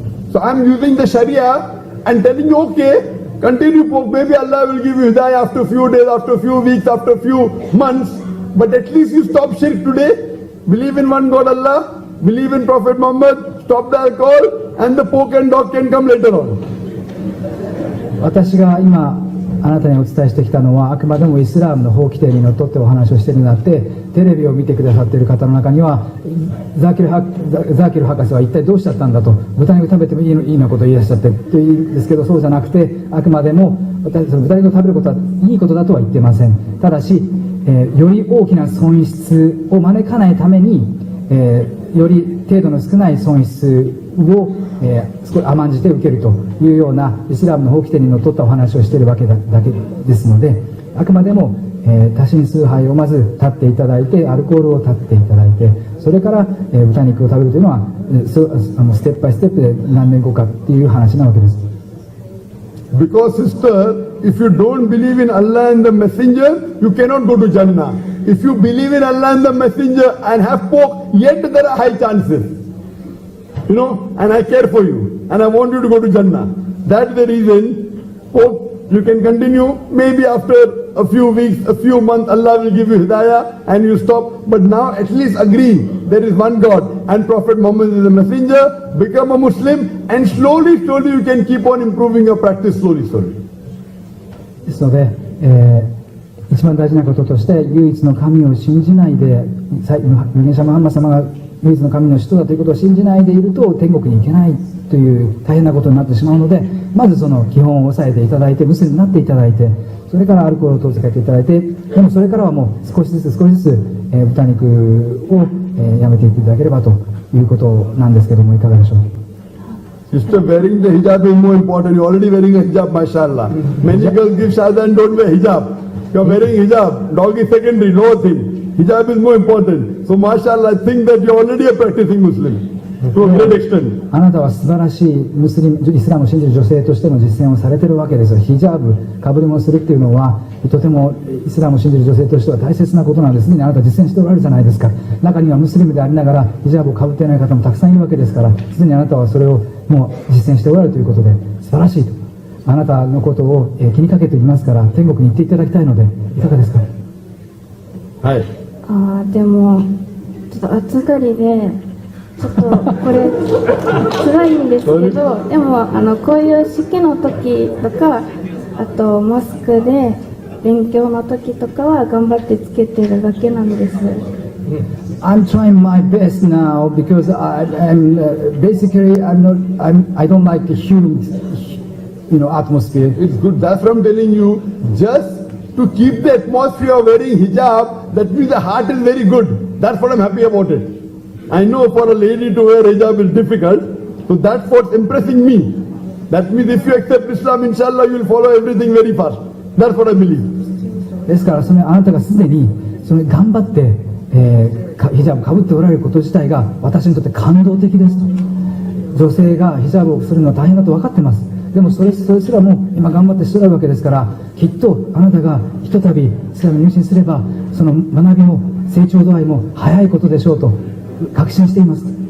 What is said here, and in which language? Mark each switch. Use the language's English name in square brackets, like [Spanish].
[English] So I'm using the Sharia and telling you, okay, continue pork. Maybe Allah will give you hidayah after a few days, after a few weeks, after a few months. But at least you stop shirk today. Believe in one God Allah, believe in Prophet Muhammad, stop the alcohol, and the pork and dog can come later on. [Japanese] 私が今あなたにお伝えしてきたのは、あくまでもイスラムの法規定にのっとってお話をしているのであって、テレビを見てくださっている方の中にはザーキル博士は一体どうしちゃったんだと、豚肉食べてもいいようなことを言い出しちゃってというんですけど、そうじゃなくて、あくまでもその豚肉を食べることはいいことだとは言っていません。ただし、より大きな損失を招かないために、より程度の少ない損失を、少し甘んじて受けるというようなイスラムの法規定にのっとったお話をしているわけだけですので、あくまでも、多進数杯をまず立っていただいて、アルコールを立っていただいて、それから、豚肉を食べるというのはステップバイステップで何年後かっていう話なわけです。 [English] Because sister, if you don't believe in Allah and the Messenger, you cannot go to Jannah. If you believe in Allah and the Messenger and have pork, yet there are high chances. You know, and I care for you, and I want you to go to Jannah. That's the reason, pork, you can continue, maybe after a few weeks, a few months, Allah will give you hidayah, and you stop. But now at least agree, there is one God, and Prophet Muhammad is a messenger, become a Muslim, and slowly, slowly you can keep on improving your practice, slowly, slowly. [Japanese] ですので、一番大事なこととして、唯一の神を信じないで、預言者ムハンマド様が唯一の神の人だということを信じないでいると天国に行けないという大変なことになってしまうので、まずその基本を押さえていただいて、ムスリムになっていただいて、それからアルコールを遠ざけていただいて、でもそれからはもう少しずつ少しずつ、豚肉を、やめていっていただければということなんですけども、いかがでしょう。 [English] Sister, wearing the hijab is more important. You're already wearing a hijab, mashallah. Many girls give shahada and don't wear hijab. You're wearing hijab. Dog is secondary, lower thing. Hijab is more important. So, mashallah, I think that you're already a practicing Muslim to a great extent. [Japanese] あなたは素晴らしいムスリム、イスラムを信じる女性としての実践をされているわけですよ。ヒジャブ、かぶり物するっていうのは、とてもイスラムを信じる女性としては大切なことなんですね。あなた実践しておられるじゃないですか。中にはムスリムでありながらヒジャブをかぶっていない方もたくさんいるわけですから、すでにあなたはそれをもう実践しておられるということで素晴らしいと。あなたのことを気にかけていますから、天国に行っていただきたいので、いかがですか。はい。でもちょっと暑がりでちょっとこれ辛いんですけど、でもこういう式の時とか、あとモスクで勉強の時とかは頑張ってつけてるだけなんです。 [English] I'm trying my best now because I'm basically I don't like the humid, atmosphere. It's good. That's what I'm telling you. Just to keep the atmosphere wearing hijab, that means the heart is very good. That's what I'm happy about it. I know for a lady to wear hijab is difficult, so that's what's impressing me. That means if you accept Islam, inshallah, you will follow everything very fast. That's what I believe. [Japanese] ですからあなたがすでに頑張って、ヒジャブをかぶっておられること自体が私にとって感動的ですと。女性がヒジャブをするのは大変だと分かってます。でもそれすらも今頑張ってしておられるわけですから、きっとあなたがひとたびイスラムに入信すれば、その学びも成長度合いも早いことでしょうと確信しています。